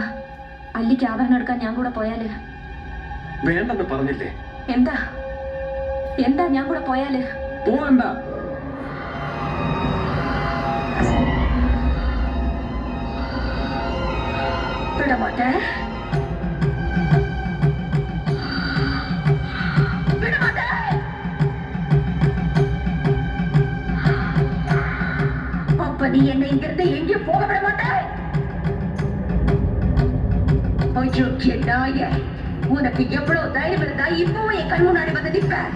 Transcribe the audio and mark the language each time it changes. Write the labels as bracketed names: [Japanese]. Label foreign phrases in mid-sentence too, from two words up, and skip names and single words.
[Malayalam] അല്ലിക്ക് ആഭരണം എടുക്കാൻ ഞാൻ കൂടെ പോയാല്? വേണ്ടെന്ന് പറഞ്ഞില്ലേ? എന്താ എന്താ ഞാൻ കൂടെ പോയാല്? പോകണ്ട. [Tamil] വിടമാട്ടെ. அப்ப நீ என்னை இங்கிருந்து எங்கேயும் போக விட மாட்டாய். அயோக்கிய நாய, உனக்கு எவ்வளவு தைரியம் இருந்தா இப்பவும் என் கண் முன்னாடி வந்து நிற்ப?